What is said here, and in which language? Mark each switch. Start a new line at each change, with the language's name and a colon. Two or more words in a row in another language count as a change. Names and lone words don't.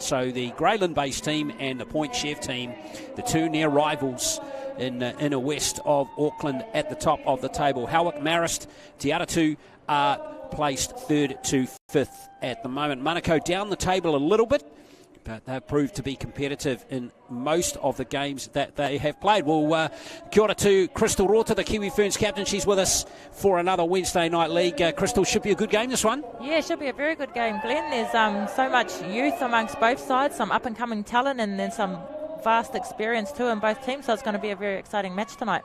English: So the Greyland-based team and the Point Chev team, the 2 near rivals in the inner west of Auckland, at the top of the table. Howick, Marist, Te Aratu are placed 3rd to 5th at the moment. Manukau down the table a little bit, but they've proved to be competitive in most of the games that they have played. Well,
Māori: kia ora
English: to Crystal Rota, the Kiwi Ferns captain. She's with us for another Wednesday Night League. Crystal, should be a good game, this one? Yeah, it should be a very good game, Glenn. There's so much youth amongst both sides, some up-and-coming talent, and then some vast experience too in both teams, so it's going to be a very exciting match tonight.